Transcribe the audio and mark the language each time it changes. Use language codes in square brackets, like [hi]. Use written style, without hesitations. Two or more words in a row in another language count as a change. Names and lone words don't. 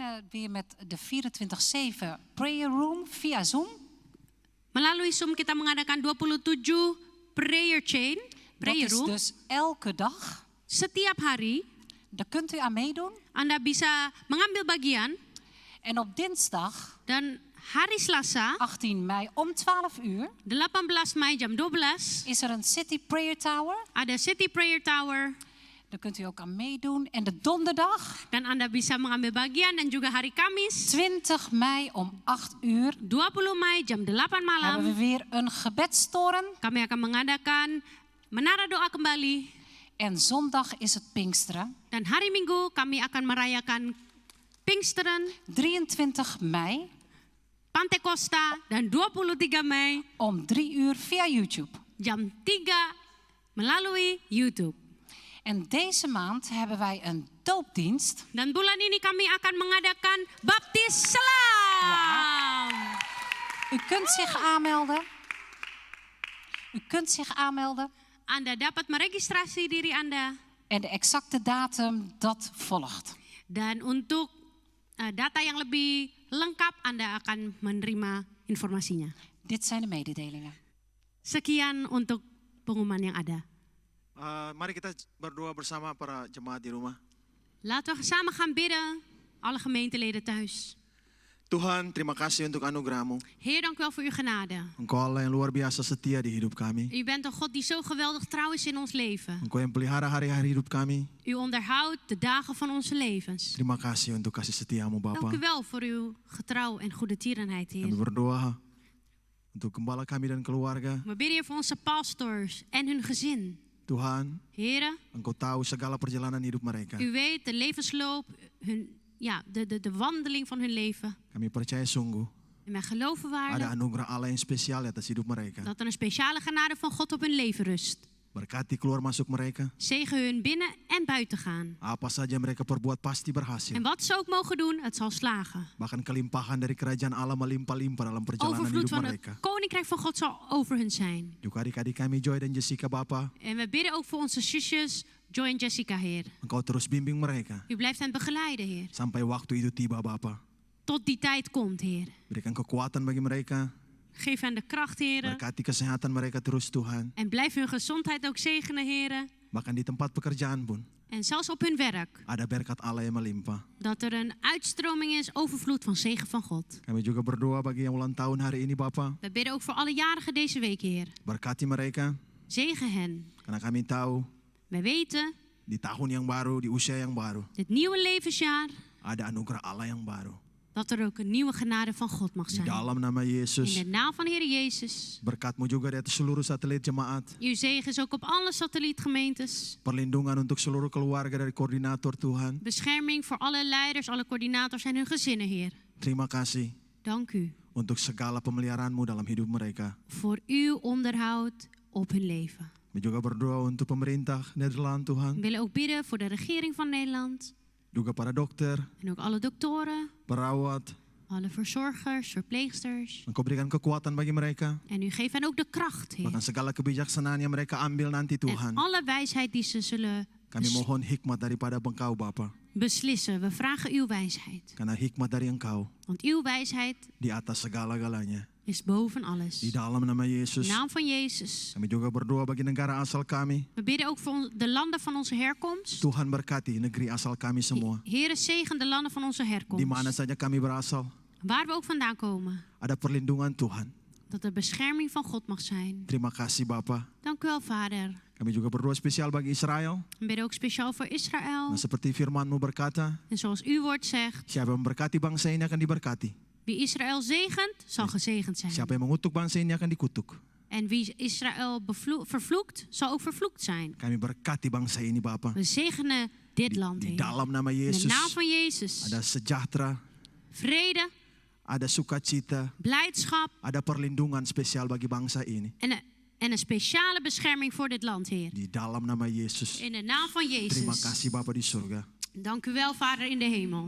[nl] weer met de 24/7 [en] prayer room [nl] via Zoom. [id] Melalui Zoom kita mengadakan 27 [en] prayer chain, [nl] Dat prayer is room. dus elke dag. [id] Setiap hari [nl] Daar kunt u aan meedoen. [id] Anda bisa mengambil bagian [nl] En op dinsdag [id] dan hari Selasa [nl] 18 mei om 12 uur [id] 18 Mei jam 12 [nl] is er een City Prayer Tower. [id] ada City Prayer Tower [nl] Daar kunt u ook aan meedoen. En de donderdag [id] dan Anda bisa mengambil bagian dan juga hari Kamis [nl] 20 mei om 8 uur [id] 20 Mei jam 8 [nl] hebben [id] malam [nl] we weer een gebedstoren. [id] kami akan mengadakan menara doa kembali [nl] En zondag is het Pinksteren. [id] dan hari Minggu kami akan merayakan Pinksteren, [nl] 23 mei [id] Pantekosta dan 23 Mei [nl] om 3 uur via YouTube. [id] jam 3 melalui YouTube. [nl] En deze maand hebben wij een doopdienst. [id] Dan bulan ini kami akan mengadakan baptis selam. [nl] U kunt zich aanmelden. U kunt zich aanmelden. [id] Anda dapat meregistrasi diri Anda. [nl] En de exacte datum, dat volgt. [id] Dan untuk data yang lebih lengkap Anda akan menerima informasinya. [nl] Dit zijn de mededelingen. [id] Sekian untuk pengumuman yang ada. Mari kita berdoa bersama para jemaat di rumah. [nl] Laten we samen gaan bidden, alle gemeenteleden thuis. [id] Tuhan, terima kasih untuk anugerah-Mu. [nl] Heer, dank u wel voor uw genade. [id] Engkau Allah yang luar biasa setia di hidup kami. [nl] U bent een God die zo geweldig trouw is in ons leven. [id] Engkau yang pelihara hari-hari hidup kami. [nl] U onderhoudt de dagen van onze levens. [id] Terima kasih untuk kasih setia-Mu, [nl] Dank [id] Bapa. [nl] u wel voor uw getrouw en goede tierenheid, [id] Kami [nl] Heer. [id] berdoa untuk gembala kami dan keluarga. [nl] We bidden hier voor onze pastors en hun gezin. [id] Tuhan, [nl] Heren, [id] Engkau tahu segala perjalanan hidup mereka. [nl] u weet de levensloop, de wandeling van hun leven. [id] Kami percaya sungguh [nl] En wij geloven [id] ada [nl] waarlijk [id] anugerah Allah yang spesial atas hidup mereka. [nl] dat er een speciale genade van God op hun leven rust. [id] Berkati keluar masuk mereka. [nl] Zegen hun binnen en buiten gaan. [id] Apa saja mereka perbuat pasti berhasil. [nl] En wat ze ook mogen doen, het zal slagen. [id] Bahkan kelimpahan dari kerajaan Allah melimpah-limpah dalam perjalanan [nl] Overvloed [id] hidup [nl] van het [id] mereka. [nl] koninkrijk van God zal over hun zijn. [id] Juga adik-adik kami Joy dan Jessica, Bapa. [nl] En we bidden ook voor onze zusjes, Joy en Jessica, Heer. [id] Engkau terus bimbing mereka. [nl] U blijft hen begeleiden, Heer. [id] Sampai waktu itu tiba, Bapa. [nl] Tot die tijd komt, Heer. [id] Berikan kekuatan bagi mereka. [nl] Geef hen de kracht, Heer. [id] Berkati kesehatan mereka terus, Tuhan. [nl] En blijf hun gezondheid ook zegenen, Heer. [id] Bahkan di tempat pekerjaan pun. [nl] En zelfs op hun werk. [id] Ada berkat Allah yang melimpah. [nl] Dat er een uitstroming is, overvloed van zegen van God. [id] Kami juga berdoa bagi yang ulang tahun hari ini, Bapa. [nl] We bidden ook voor alle jarigen deze week, Heer. [id] Berkati mereka. [nl] Zegen hen. [id] Karena kami tahu [nl] We weten, [id] di tahun yang baru, di usia yang baru. [nl] dit nieuwe levensjaar, [id] Ada anugerah Allah yang baru. [nl] dat er ook een nieuwe genade van God mag [id] Di [nl] zijn. [id] dalam nama [nl] In [id] Yesus. [nl] de naam van de Heer Jezus. [id] Berkat-Mu juga di atas seluruh satelit jemaat. [nl] Uw zegen is ook op alle satellietgemeentes. [id] Perlindungan untuk seluruh keluarga dari koordinator Tuhan. [nl] Bescherming voor alle leiders, alle coördinators en hun gezinnen, Heer. [id] Terima kasih [nl] Dank u [id] untuk segala pemeliharaan-Mu dalam hidup mereka. [nl] voor uw onderhoud op hun leven. [id] Kami juga berdoa untuk pemerintah Nederland, [nl] We [id] Tuhan. [nl] willen ook bidden voor de regering van Nederland. [id] Juga para dokter, [nl] En ook alle doktoren, [id] perawat. [nl] alle verzorgers, verpleegsters. [id] Engkau berikan kekuatan bagi mereka. [nl] En u geeft hen ook de kracht, Heer. [id] Bahkan segala kebijaksanaan yang mereka ambil nanti, [nl] En [id] Tuhan. [nl] alle wijsheid die ze zullen [id] Kami mohon hikmat daripada Engkau, Bapa. [nl] beslissen. We vragen uw wijsheid. [id] Karena hikmat dari Engkau [nl] Want uw wijsheid [id] di atas segala-galanya. [nl] is boven alles. [id] Di dalam nama [nl] In [id] Yesus. [nl] de naam van Jezus. [id] Kami juga berdoa bagi negara asal kami. [nl] We bidden ook voor de landen van onze herkomst. [id] Tuhan berkati negeri asal kami semua. [nl] Heere, zegen de landen van onze [id] Di mana [nl] herkomst. [id] saja kami berasal, [nl] Waar we ook vandaan komen. [id] ada perlindungan Tuhan. [nl] Dat er bescherming van God mag zijn. [id] Terima kasih, Bapa. [nl] Dank u wel, Vader. [id] Kami juga berdoa spesial bagi Israel. [nl] We bidden ook speciaal voor Israël. [id] Nah, seperti firman-Mu berkata, [nl] En zoals uw woord zegt, [id] siapa yang memberkati bangsa ini akan diberkati. [nl] wie Israël zegent, zal gezegend zijn. [id] Siapa yang mengutuk bangsa ini akan dikutuk. [nl] En wie Israël vervloekt, zal ook vervloekt zijn. [id] Kami berkati bangsa ini, Bapa. [nl] We zegenen dit land, [id] Di [nl] Heer. [id] dalam nama [nl] In de [id] Yesus [nl] naam van Jezus. [id] ada sejahtera, [nl] Vrede, [id] ada sukacita, [nl] blijdschap [id] ada perlindungan spesial bagi bangsa ini. [nl] en een speciale bescherming voor dit land, Heer. [id] Di dalam nama Yesus. [nl] In de naam van [id] Terima [nl] Jezus. [id] kasih, Bapa di surga. [nl] Dank u wel, Vader in de hemel.